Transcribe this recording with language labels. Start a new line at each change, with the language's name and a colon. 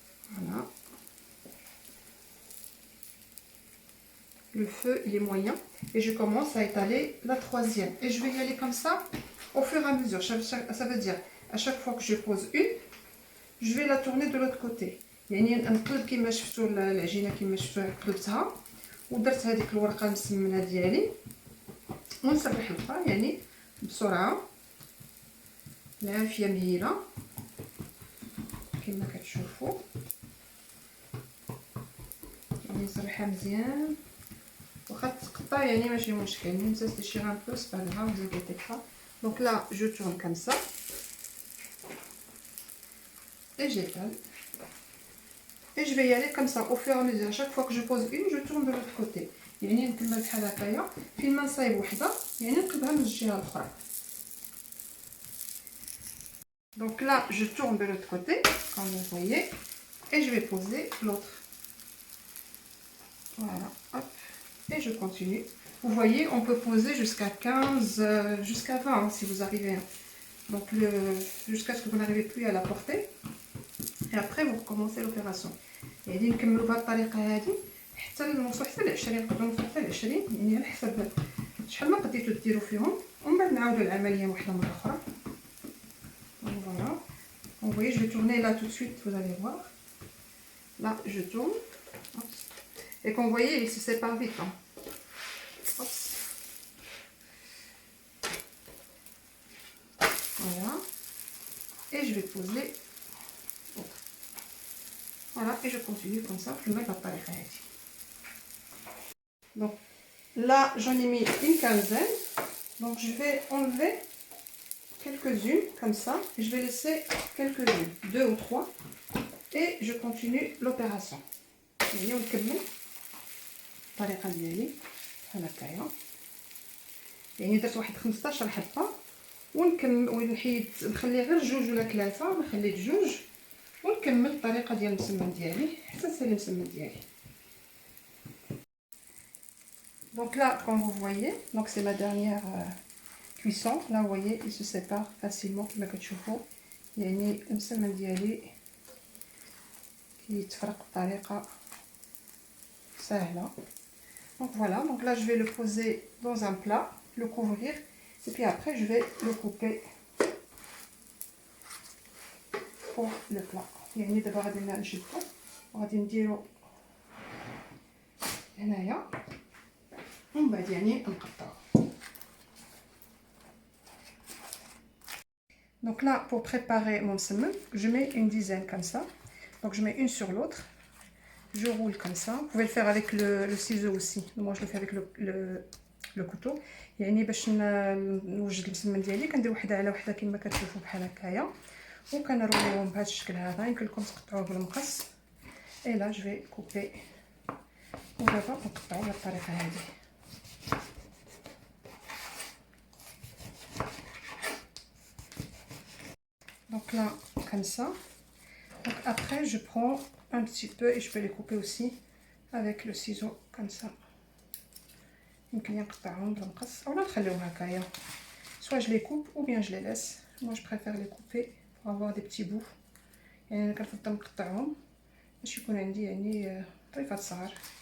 French: Voilà. Le feu il est moyen et je commence à étaler la troisième. Et je vais y aller comme ça au fur et à mesure. Ça veut dire à chaque fois que je pose une, je vais la tourner de l'autre côté.
Arabic: يعني نقلب كما شفتوا العجينه كما شفتوها قلبتها ودرت هذيك الورقه المسمنه ديالي ونسرح الأخرى يعني بسرعه العافيه مهيله كما كتشوفوا. يعني نسرحها مزيان واخا تقطع يعني ماشي مشكل،
French: même ça se déchire un peu c'est pas grave, vous inquiétez pas. Donc là je tourne comme ça et j'étale et je vais y aller comme ça au fur et à mesure. À chaque fois que je pose une, je tourne de l'autre côté.
Arabic: يعني نكمل بحال هكايا فين ما نصايب وحده يعني نقلبها من الجهه الاخرى.
French: Donc là je tourne de l'autre côté comme vous voyez et je vais poser l'autre. Voilà, hop, et je continue. Vous voyez, on peut poser jusqu'à 15, jusqu'à 20 hein, si vous arrivez. Donc jusqu'à ce que vous n'arrivez plus à la porter. Et après vous recommencez l'opération.
Arabic: يعني نكملوا بهذه الطريقه هذه حتى نوصلوا حتى ل 20، نقدروا نوصلوا حتى ل 20 يعني على حسب شحال ما قديتوا ديروا فيهم، ومن بعد نعاودوا العمليه واحده مره اخرى.
French: Donc voilà. Vous voyez, je vais tourner là tout de suite, vous allez voir. Là, je tourne. Hop. Et comme vous voyez, il se sépare vite. Hein. Hop. Voilà. Et je vais poser. Voilà, et je continue comme ça. Je mets la pareille. Donc là, j'en ai mis une quinzaine. Donc je vais enlever quelques-unes comme ça. Et je vais laisser quelques-unes, 2 ou 3. Et je continue l'opération.
Arabic: يعني ونكمل الطريقه ديالي بحال هكايا. يعني درت واحد 15 حبه ونكمل ونحيد نخلي غير 2 ولا 3، نخلي 2 ونكمل الطريقه ديال المسمن ديالي حتى نسالي المسمن ديالي.
French: Donc là comme vous voyez, donc c'est ma dernière cuisson. Là vous voyez, il se sépare facilement
Arabic: كما كتشوفوا. يعني المسمن ديالي كيتفرق بطريقه سهله.
French: Donc voilà, donc là je vais le poser dans un plat, le couvrir et puis après je vais le couper pour le plat.
Arabic: يعني دابا غادي نشدو وغادي نديرو هنايا ومن بعد يعني نقطعو.
French: Donc là pour préparer mon semoule, je mets une dizaine comme ça. Donc je mets une sur l'autre. Je roule comme ça. Vous pouvez le faire avec le ciseau aussi. Moi je le fais avec le couteau.
Arabic: يعني باش نوجد المسمن ديالي كندير وحده على وحده كما كتشوفوا بحال هكايا. وكنروليوهم بهذا الشكل هذا. يمكن لكم تقطعوه بالمقص. اي لا جو في كوبي ودابا نقطعو بهذه الطريقه هذه.
French: Donc là, comme ça. Donc après, je prends un petit peu et je peux les couper aussi avec le ciseau, comme ça.
Arabic: يمكن نقطعهم بالمقص أو نخليهم هكايا.
French: Soit je les coupe ou bien je les laisse. Moi, je préfère les couper pour avoir des petits bouts.
Arabic: يعني أنا كنفضل نقطعهم باش يكون عندي يعني طريفات صغار.